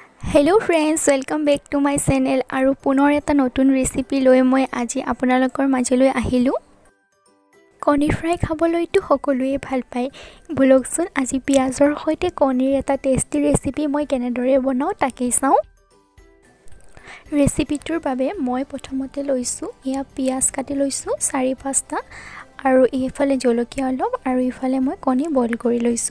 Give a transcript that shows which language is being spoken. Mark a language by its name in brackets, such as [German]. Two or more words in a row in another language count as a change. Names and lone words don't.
[English] hello friends, welcome back to my channel [Assamese] और পুনৰ এটা নতুন ৰেচিপি লৈ মই আজি আপোনালোকৰ মাজলৈ আহিলোঁ। কণী ফ্ৰাই খাবলৈতো সকলোৱে ভাল পায়। বলকচোন আজি পিয়াজৰ সৈতে কণীৰ এটা [English] tasty recipe [Assamese] মই কেনেদৰে বনাওঁ তাকেই চাওঁ। ৰেচিপিটোৰ বাবে মই প্ৰথমতে লৈছোঁ পিয়াজ কাটি লৈছোঁ 4-5টা আৰু এইফালে জলকীয়া অলপ আৰু ইফালে মই কণী বইল কৰি লৈছোঁ।